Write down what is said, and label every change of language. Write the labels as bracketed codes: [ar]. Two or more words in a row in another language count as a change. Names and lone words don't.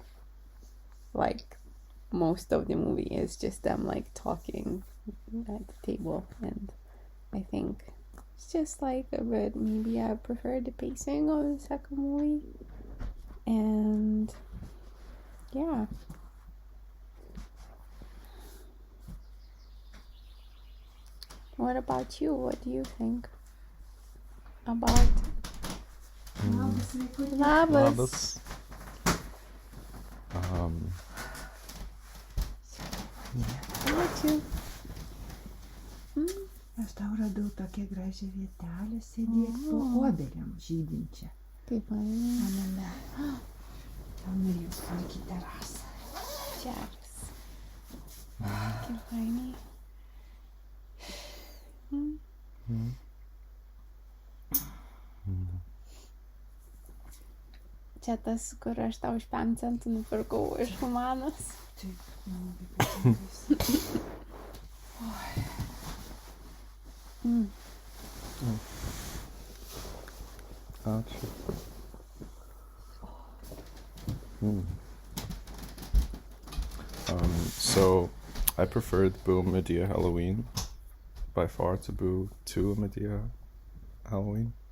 [en] Like, most of the movie is just them, like, talking at the table, and I think it's just like a bit, maybe I prefer the pacing of the second movie. And yeah, what about you? What do you think about Labas? [lt] Aš tau radau tokią gražią vietelę sėdėti po obeliam žydinčią. Kaip man. Tau norėjau sulaikyti terasą. Geras. Kaip fainai. Čia tas, kur aš tau už 5 centų nupirkau iš Humanos. Taip, man labai patinka. [en] So I preferred Boo MADEA Halloween by far to Boo 2 MADEA Halloween.